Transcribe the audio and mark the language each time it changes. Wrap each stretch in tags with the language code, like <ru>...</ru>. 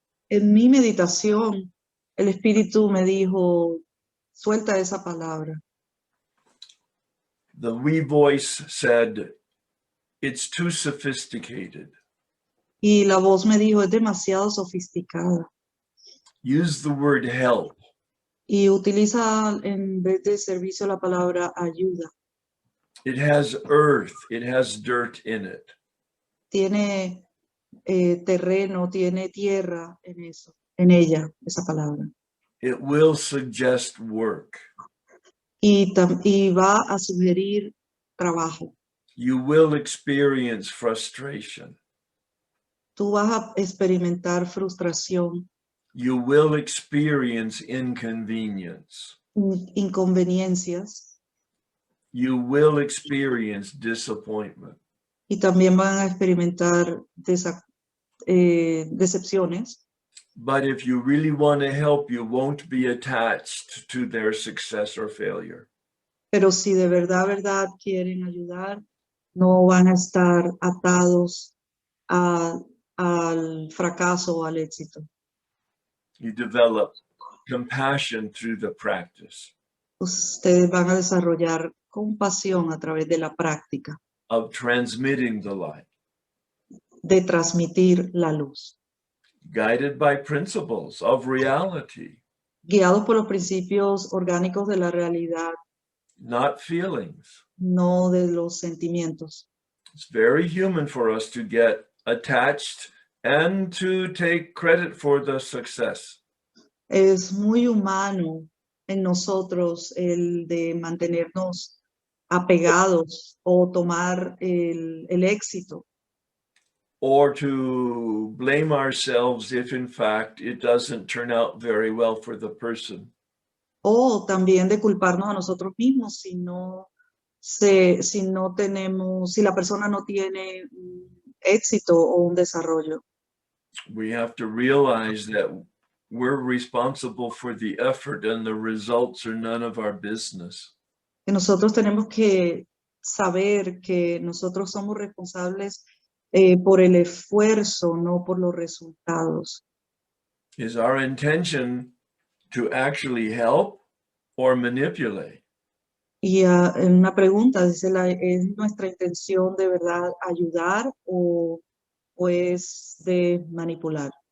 <es>En mi meditación, el Espíritu me dijo, suelta esa palabra.</es> <en>The wee voice said, it's too sophisticated.</en> <es>Y la voz me dijo, es demasiado sofisticada.</es> <en>Use the word help.</en> <es>Y utiliza en vez de servicio la palabra ayuda.</es> <en>It has earth, it has dirt in it.</en> <es>Tiene terreno, tiene tierra en eso, en ella, esa palabra.</es> <en>It will suggest work.</en> <es>Y va a sugerir trabajo.</es> <en>You will experience frustration.</en> <es>Tú vas a experimentar frustración,</es> <en>You will experience inconvenience.</en> <es>inconveniencias,</es> <en>You will experience disappointment.</en> <es>y también van a experimentar decepciones.</es> <en>But if you really want to help, you won't be attached to their success or failure.</en> <es>Pero si de verdad quieren ayudar, no van a estar atados al fracaso o al éxito.</es> <en>You develop compassion through the practice</en> <es>Ustedes van a desarrollar compasión a través de la práctica</es> <en>of transmitting the light,</en> <es>de transmitir la luz,</es> <en>guided by principles of reality,</en> <es>guiados por los principios orgánicos de la realidad,</es> <en>not feelings.</en> <es>no de los sentimientos.</es> <en>It's very human for us to get attached and to take credit for the success.</en> <es>Es muy humano en nosotros el de mantenernos apegados o tomar el éxito,</es> <en>Or to blame ourselves if in fact it doesn't turn out very well for the person.</en> <es>o también de culparnos a nosotros mismos si la persona no tiene éxito o un desarrollo.</es> <en>We have to realize that we're responsible for the effort and the results are none of our business.</en> <es>Que nosotros tenemos que saber que nosotros somos responsables por el esfuerzo, no por los resultados.</es> <en>Is our intention to actually help or manipulate?</en> <es>Y una pregunta, dice, ¿es nuestra intención de verdad ayudar o es de manipular?</es>